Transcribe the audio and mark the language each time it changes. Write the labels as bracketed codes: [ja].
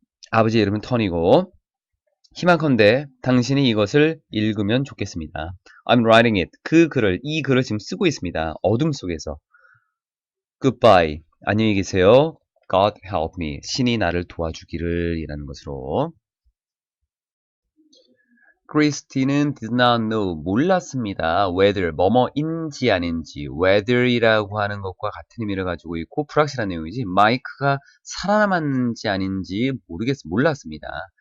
[ko] 아버지의 이름은 터니고 희망컨대 당신이 이것을 읽으면 좋겠습니다. [en] I'm writing it. [ko] 이 글을 지금 쓰고 있습니다. 어둠 속에서. [en] Goodbye. [ko] 안녕히 계세요. [en] God help me. [ko] 신이 나를 도와주기를 이라는 것으로. 크리스티는 [en] did not know, [ko] 몰랐습니다. whether, 뭐뭐인지 아닌지, whether이라고 하는 것과 같은 의미를 가지고 있고 불확실한 내용이지 마이크가 살아남았는지 아닌지 몰랐습니다.